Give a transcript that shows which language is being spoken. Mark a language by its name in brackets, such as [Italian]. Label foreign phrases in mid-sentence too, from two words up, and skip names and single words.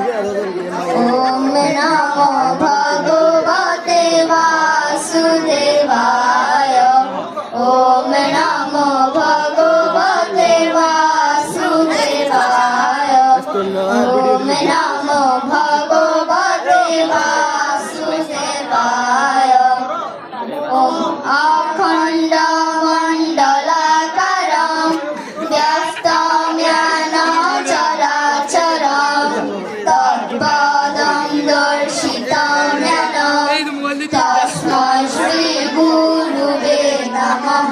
[Sanskrit] ওম নমো ভগবতে বাসুদেবায়। ওম নমো ভগবতে বাসুদেবায়। ওম নমো ভগবতে বাসুদেবায়। ওম অখণ্ড মণ্ডলাকারং ব্যক্তং জ্ঞান চরাচরং তৎপদং দর্শিতং জ্ঞান তস্मै শ্রী গুরুবে নমঃ।